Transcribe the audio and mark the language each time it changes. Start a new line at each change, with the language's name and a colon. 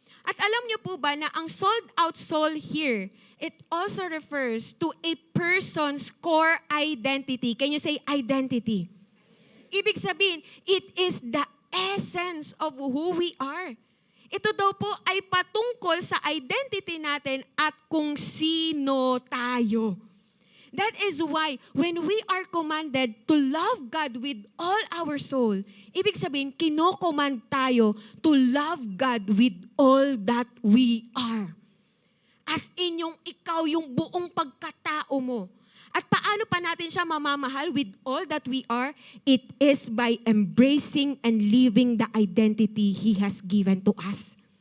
Filipino: At alam niyo po ba na ang
English: sold out soul here, it also refers to a person's core identity. Can you say identity?
Filipino: Ibig sabihin,
English: it is the essence of who we are.
Filipino: Ito daw po ay patungkol sa identity natin at kung sino tayo.
English: That is why when we are commanded to love God with all our soul,
Filipino: ibig sabihin, kinocommand tayo
English: to love God with all that we are.
Filipino: As in yung ikaw, yung buong pagkatao mo. At paano pa natin siya mamamahal
English: with all that we are? It is by embracing and living the identity He has given to us.